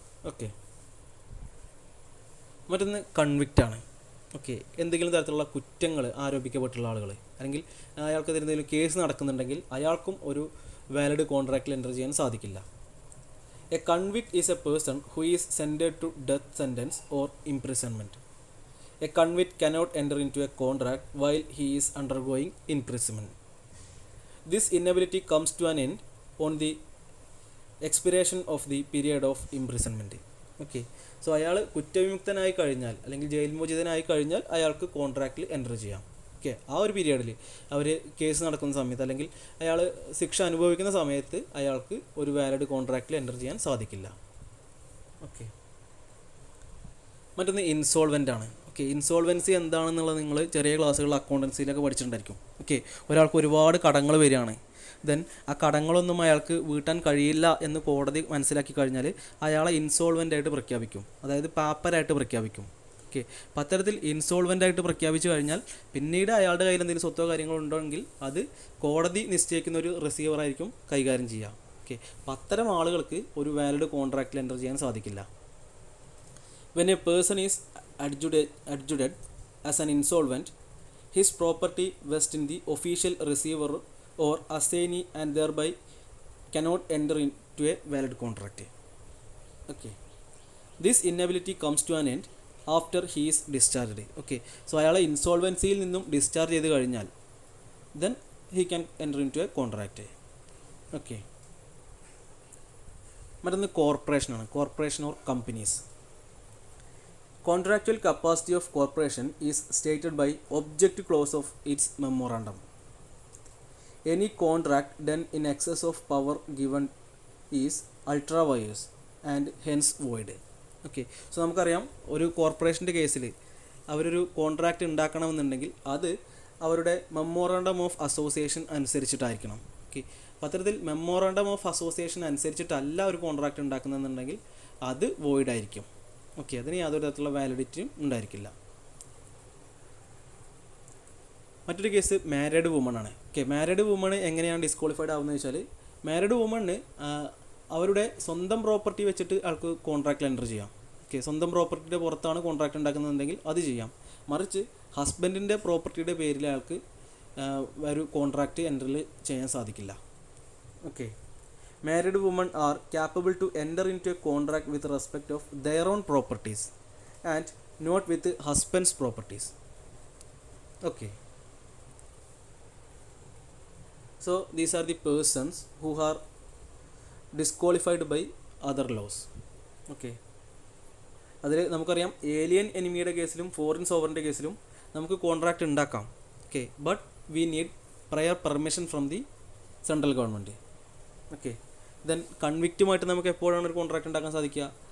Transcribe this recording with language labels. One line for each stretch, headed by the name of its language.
Malayalam: Okay, മറ്റൊന്ന് കൺവിക്റ്റാണ്. Okay, എന്തെങ്കിലും തരത്തിലുള്ള കുറ്റങ്ങൾ ആരോപിക്കപ്പെട്ടുള്ള ആളുകൾ, അല്ലെങ്കിൽ അയാൾക്കെതിരെ എന്തെങ്കിലും കേസ് നടക്കുന്നുണ്ടെങ്കിൽ അയാൾക്കും ഒരു വാലിഡ് കോൺട്രാക്റ്റിൽ എൻ്റർ ചെയ്യാൻ സാധിക്കില്ല.
English: A convict is a person who is sentenced to death sentence or imprisonment. A convict cannot enter into a contract while he is undergoing imprisonment. This inability comes to an end on the expiration of the period of imprisonment.
Malayalam: Okay, so അയാൾ കുറ്റവിമുക്തനായി കഴിഞ്ഞാൽ അല്ലെങ്കിൽ jail മോചിതനായി കഴിഞ്ഞാൽ അയാൾക്ക് കോൺട്രാക്റ്റിൽ enter ചെയ്യാം. Okay, ആ ഒരു പീരിയഡിൽ അവർ case നടക്കുന്ന സമയത്ത് അല്ലെങ്കിൽ അയാൾ ശിക്ഷ അനുഭവിക്കുന്ന സമയത്ത് അയാൾക്ക് ഒരു വാലിഡ് കോൺട്രാക്റ്റിൽ എൻ്റർ ചെയ്യാൻ സാധിക്കില്ല. ഓക്കെ, മറ്റൊന്ന് ഇൻസോൾവൻ്റ് ആണ്. ഓക്കെ, ഇൻസോൾവൻസി എന്താണെന്നുള്ളത് നിങ്ങൾ ചെറിയ ക്ലാസ്സുകളിൽ അക്കൗണ്ടൻസിയിലൊക്കെ പഠിച്ചിട്ടുണ്ടായിരിക്കും. ഓക്കെ, ഒരാൾക്ക് ഒരുപാട് കടങ്ങൾ വരികയാണ്, ദെൻ ആ കടങ്ങളൊന്നും അയാൾക്ക് വീട്ടാൻ കഴിയില്ല എന്ന് കോടതി മനസ്സിലാക്കി കഴിഞ്ഞാൽ അയാളെ ഇൻസോൾവൻ്റ് ആയിട്ട് പ്രഖ്യാപിക്കും, അതായത് പാപ്പരായിട്ട് പ്രഖ്യാപിക്കും. ഓക്കെ, അപ്പോൾ അത്തരത്തിൽ ഇൻസോൾവൻ്റ് ആയിട്ട് പ്രഖ്യാപിച്ചു കഴിഞ്ഞാൽ പിന്നീട് അയാളുടെ കയ്യിൽ എന്തെങ്കിലും സ്വത്തോ കാര്യങ്ങളോ ഉണ്ടെങ്കിൽ അത് കോടതി നിശ്ചയിക്കുന്ന ഒരു റിസീവറായിരിക്കും കൈകാര്യം ചെയ്യുക. ഓക്കെ, അപ്പോൾ അത്തരം ആളുകൾക്ക് ഒരു വാലിഡ് കോൺട്രാക്റ്റിൽ എൻ്റർ ചെയ്യാൻ സാധിക്കില്ല.
English: When a person is adjudged as an insolvent, his property vests in the official receiver or assignee and thereby cannot enter into a valid contract. Okay, this inability comes to an end after he is discharged. Okay, so
Malayalam: അയാളെ ഇൻസോൾവൻസിയിൽ നിന്നും discharge ചെയ്ത് കഴിഞ്ഞാൽ
English: then he can enter into a contract.
Malayalam: Okay, മറ്റൊന്ന് കോർപ്പറേഷനാണ്.
English: Corporation or companies. Contractual capacity of corporation is stated by object clause of its memorandum. Any contract done in excess of power given is ultra vires and hence void.
Malayalam: Okay, so നമുക്കറിയാം ഒരു കോർപ്പറേഷൻ്റെ കേസിൽ അവരൊരു contract ഉണ്ടാക്കണമെന്നുണ്ടെങ്കിൽ അത് അവരുടെ memorandum of association അനുസരിച്ചിട്ടായിരിക്കണം. Okay, പത്രത്തിൽ memorandum of association അനുസരിച്ചിട്ടല്ല ഒരു contract ഉണ്ടാക്കുന്നതെന്നുണ്ടെങ്കിൽ അത് വോയിഡ് ആയിരിക്കും. ഓക്കെ, അതിന് യാതൊരു തരത്തിലുള്ള വാലിഡിറ്റിയും ഉണ്ടായിരിക്കില്ല. മറ്റൊരു കേസ് മാരീഡ് വുമൺ ആണ്. ഓക്കെ, മാരീഡ് വുമൺ എങ്ങനെയാണ് ഡിസ്ക്വാളിഫൈഡ് ആവുന്നത് വെച്ചാൽ, മാരീഡ് വുമണ് അവരുടെ സ്വന്തം പ്രോപ്പർട്ടി വെച്ചിട്ട് ആൾക്ക് കോൺട്രാക്റ്റിൽ എൻ്റർ ചെയ്യാം. ഓക്കെ, സ്വന്തം പ്രോപ്പർട്ടിയുടെ പുറത്താണ് കോൺട്രാക്റ്റ് ഉണ്ടാക്കുന്നതെങ്കിൽ അത് ചെയ്യാം. മറിച്ച് ഹസ്ബൻഡിൻ്റെ പ്രോപ്പർട്ടിയുടെ പേരിൽ അയാൾക്ക് ഒരു കോൺട്രാക്റ്റ് എൻ്ററിൽ ചെയ്യാൻ സാധിക്കില്ല.
English: Okay, married women are capable to enter into a contract with respect of their own properties and not with husband's properties. Okay, so these are the persons who are disqualified by other laws.
Malayalam: Okay, അതിൽ നമുക്കറിയാം alien എനിമിയുടെ കേസിലും foreign സോവറിൻ്റെ കേസിലും നമുക്ക് contract ഉണ്ടാക്കാം.
English: Okay, but we need prior permission from the central government.
Malayalam: Okay, then കൺവിക്റ്റുമായിട്ട് നമുക്ക് എപ്പോഴാണ് ഒരു contract ഉണ്ടാക്കാൻ സാധിക്കുക?